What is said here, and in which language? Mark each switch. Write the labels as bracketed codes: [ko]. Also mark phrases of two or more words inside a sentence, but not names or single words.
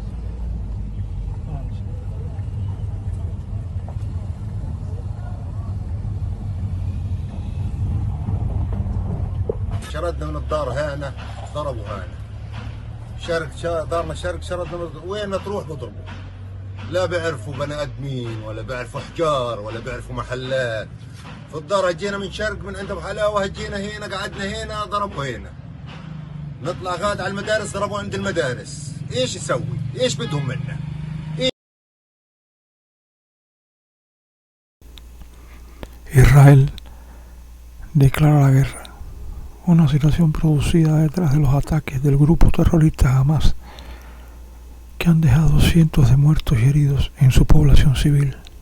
[ar] شردنا من الدار هنا ضربوا هنا دارنا شرق شردنا وين ما تروح بضربوا. لا بيعرفوا بني ادمين ولا بيعرفوا احجار ولا بيعرفوا محلات. في الدار هجينا من شرق من عند ابو حلاوه، هجينا هنا قعدنا هنا ضربوا هنا. نطلع غاد على المدارس ضربوا عند المدارس. ايش يسوي؟ ايش بدهم منا؟ [es] Israel declara la guerra, una situación producida detrás de los ataques del grupo terrorista Hamas, que han dejado cientos de muertos y heridos en su población civil.